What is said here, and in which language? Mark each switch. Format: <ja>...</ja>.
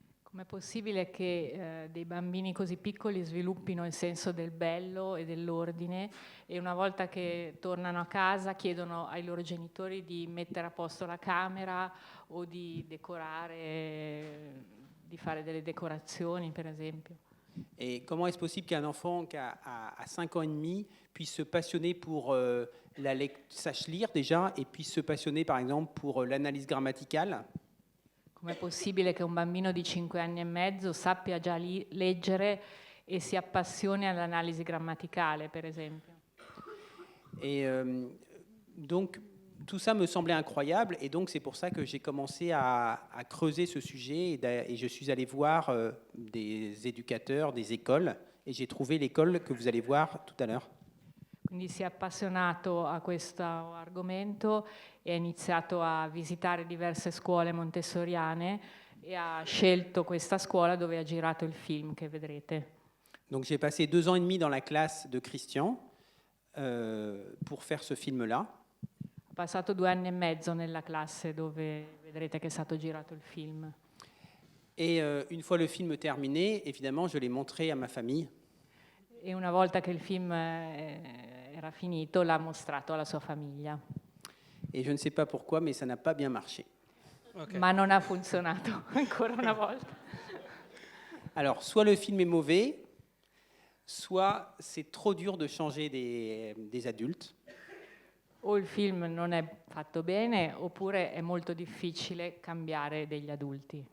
<it>Com'è possibile che dei bambini così piccoli sviluppino il senso del bello e dell'ordine e una volta che tornano a casa chiedono ai loro genitori di mettere a posto la camera o di decorare, di fare delle decorazioni, per esempio?</it> <fr>Et comment est-ce possible qu'un enfant qui a 5 ans et demi puisse se passionner pour sache lire déjà et puisse se passionner par exemple pour l'analyse grammaticale?</fr> <it>Com'è possibile che un bambino di 5 anni e mezzo sappia già leggere e si appassioni all'analisi grammaticale, per esempio?</it> <fr>Et donc, tout ça me semblait incroyable, et donc c'est pour ça que j'ai commencé à creuser ce sujet, et je suis allé voir des éducateurs, des écoles, et j'ai trouvé l'école que vous allez voir tout à l'heure.</fr> <it>Quindi si è appassionato a questo argomento e ha iniziato a visitare diverse scuole montessoriane e ha scelto questa scuola dove ha girato il film che vedrete.</it> <fr>Donc j'ai passé 2 ans et demi dans la classe de Christian pour faire ce film-là.</fr> <it>Ha passato 2 anni e mezzo nella classe dove vedrete che è stato girato il film.</it> <fr>Et une fois le film terminé, évidemment, je l'ai montré à ma famille.</fr> <it>E una volta che il film era finito l'ha mostrato alla sua famiglia.</it> <fr>Et je ne sais pas pourquoi, mais ça n'a pas bien marché. Ok.</fr> <it>Ma non ha funzionato ancora una volta.</it> <fr>Alors, soit le film est mauvais, soit c'est trop dur de changer des adultes.</fr> <it>O il film non è fatto bene, oppure è molto difficile cambiare degli adulti.</it>